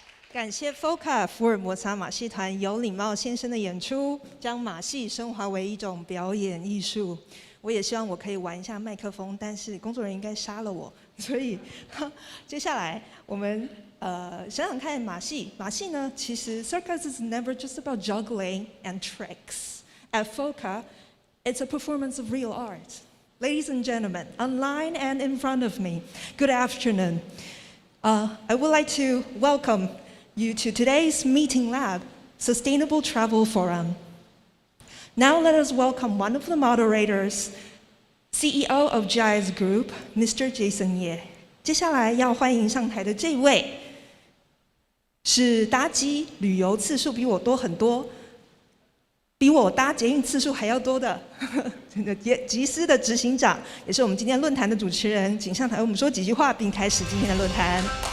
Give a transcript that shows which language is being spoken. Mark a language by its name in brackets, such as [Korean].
[Chinese] 感谢 FOCA 福尔摩沙马戏团有礼貌先生的演出，将马戏升华为一种表演艺术。我也希望我可以玩一下麦克风，但是工作人员应该杀了我，所以接下来我们想想看马戏呢，其实 [English] circus is never just about juggling and tricks. At FOCA, it's a performance of real art. Ladies and gentlemen, online and in front of me, good afternoon. I would like to welcome you to today's meeting lab, Sustainable Travel Forum. Now let us welcome one of the moderators, CEO of GIS Group, Mr. Jason Ye. [Chinese] 接下来要欢迎上台的这位，是搭机旅游次数比我多很多，比我搭捷运次数还要多的集思的执行长，也是我们今天论坛的主持人，请上台为我们说几句话，并开始今天的论坛。